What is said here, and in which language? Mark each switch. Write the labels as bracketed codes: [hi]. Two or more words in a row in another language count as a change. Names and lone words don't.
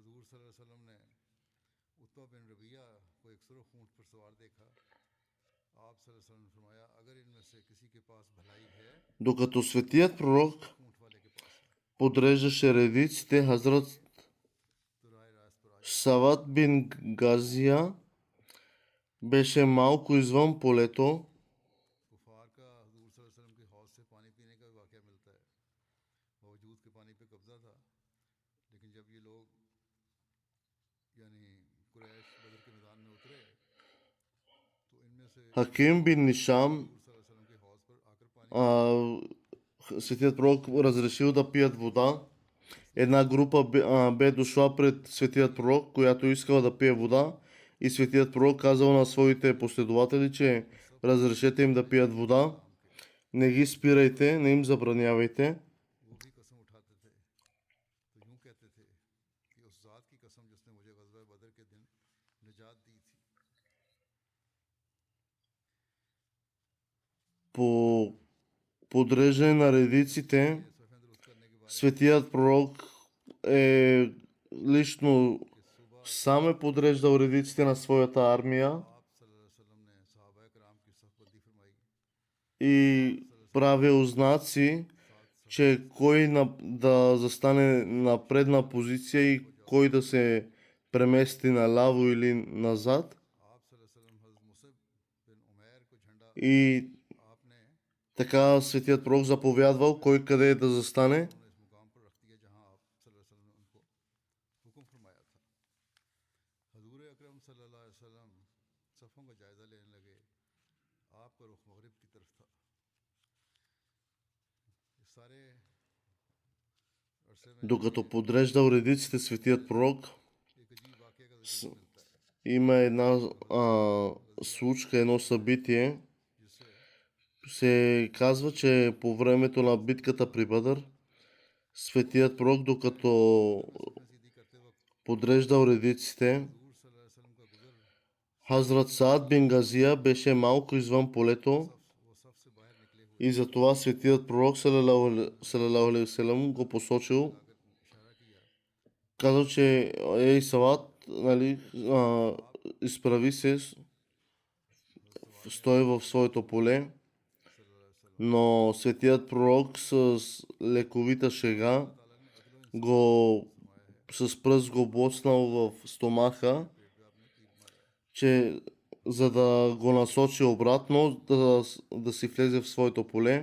[ar] صلی اللہ علیہ وسلم [ur] نے عتبہ بن ربیعہ کو ایک سرخ اونٹ پر سوار دیکھا. آپ [ar] صلی اللہ علیہ وسلم [ur] نے فرمایا، اگر ان میں سے کسی کے پاس بھلائی ہے [bg] Докато светият пророк [ur] اونٹ والے کے پاس ہے. [bg] подреждаше редиците, Хазрат [ur] تو رائے راست پر آئے [bg] Сават бин Газия беше малко извън полето [ur] کفار کا حضور [ar] صلی اللہ علیہ وسلم [ur] کے حوض سے پانی پینے کا بھی واقعہ ملتا ہے. باوجود کے پانی پہ قبضہ تھا، لیکن جب یہ لوگ یعنی قریش بدر کے میدان میں اترے تو ان میں سے [bg] Хаким бин Нишам, [ur] حضور [ar] صلی اللہ علیہ وسلم [ur] کے حوض پر آ کر پانی [bg] светият пророк разрешил да пият вода. Една група бе дошла пред светият пророк, която искала да пие вода, и светият пророк казал на своите последователи, че разрешете им да пият вода, не ги спирайте, не им забранявайте. [ur] وہ بھی قسم اٹھاتے تھے تو یوں کہتے تھے کہ اس ذات کی قسم جس نے مجھے غزوہ بدر کے دن نجات دی تھی. [bg] По подреждане на редиците, [ur] صفیں درست کرنے کے بارے [bg] светият пророк лично [ur] میں صبح [bg] сам е подреждал редиците на своята армия [ur] آپ [ar] صلی اللہ علیہ وسلم [ur] نے صحابہ کرام کی صحبتی فرمائی. [bg] и правил знаци, че кой да застане на предна позиция и кой да се премести наляво или назад. [ur] آپ [ar] صلی اللہ علیہ وسلم [ur] حضرت مصعب بن عمیر کو جھنڈا [bg] И [ur] آپ نے [bg] така светият пророк заповядвал кой къде да застане. [ur] انہوں نے اس مقام پر رکھ دیا جہاں آپ [ar] صلی اللہ علیہ وسلم [ur] نے ان کو حکم فرمایا تھا. حضور اکرم [ar] صلی اللہ علیہ وسلم [ur] صفوں کا جائزہ لینے لگے. آپ کا رخ مغرب کی طرف تھا۔ اس سارے عرصے میں [bg] Докато подреждал редиците светият пророк, [ur] ایک عجیب واقعے کا ذکر ملتا ہے [bg] има една случка, едно събитие. [ur] جس سے [bg] Се казва, че по времето на битката при Бъдър, светият пророк, докато [ur] صفیں سیدھی کرتے وقت [bg] подреждал редиците, [ur] حضور [ar] صلی اللہ علیہ وسلم [ur] کا گزر [bg] Хазрат Саад бин Газия беше малко извън полето [ur] وہ صف سے باہر نکلے ہوئے [bg] и затова светият пророк [ar] صلى الله عليه وسلم [bg] го посочил, [ur] اگر اشارہ کیا [bg] казал, че ей Сават, нали, изправи се, стой в своето поле, но светият пророк с лековита шега го с пръст го боцнал в стомаха, че за да го насочи обратно, да си влезе в своето поле.